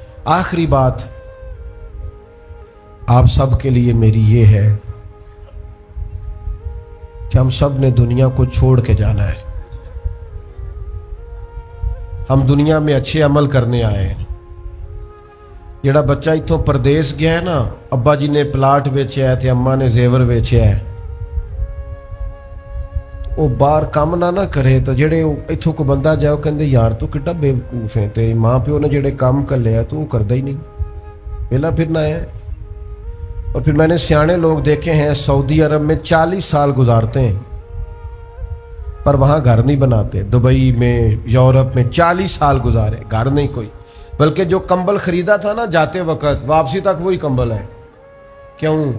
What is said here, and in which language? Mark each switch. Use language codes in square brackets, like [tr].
[hi] आखिरी बात आप सब के लिए मेरी ये है कि हम सब ने दुनिया को छोड़ के जाना है। हम दुनिया में अच्छे अमल करने आए हैं। [pa] ਜਿਹੜਾ ਬੱਚਾ ਇੱਥੋਂ ਪਰਦੇਸ ਗਿਆ ਹੈ ਨਾ, ਅੱਬਾ ਜੀ ਨੇ ਪਲਾਟ ਵੇਚਿਆ ਹੈ ਤੇ ਅੰਮਾ ਨੇ ਜ਼ੇਵਰ ਵੇਚਿਆ ਹੈ, ਉਹ ਬਾਹਰ ਕੰਮ ਨਾ ਕਰੇ ਤਾਂ ਜਿਹੜੇ ਇੱਥੋਂ ਕੋ ਬੰਦਾ ਜਾਏ ਉਹ ਕਹਿੰਦੇ ਯਾਰ ਤੂੰ ਕਿੱਡਾ ਬੇਵਕੂਫ ਹੈ, ਤੇ ਮਾਂ ਪਿਓ ਨੇ ਜਿਹੜੇ ਕੰਮ ਕੱਲਿਆ ਤੂੰ ਕਰਦਾ [hi] ही नहीं, [pa] ਪਹਿਲਾਂ [hi] फिरना है। और फिर मैंने सियाने लोग देखे हैं सऊदी अरब में 40 साल गुजारते हैं पर वहाँ घर नहीं बनाते। दुबई में, यूरोप में 40 साल गुजारे, घर नहीं कोई, बल्कि जो कंबल खरीदा था ना जाते वक्त वापसी तक वही कंबल है। क्यों?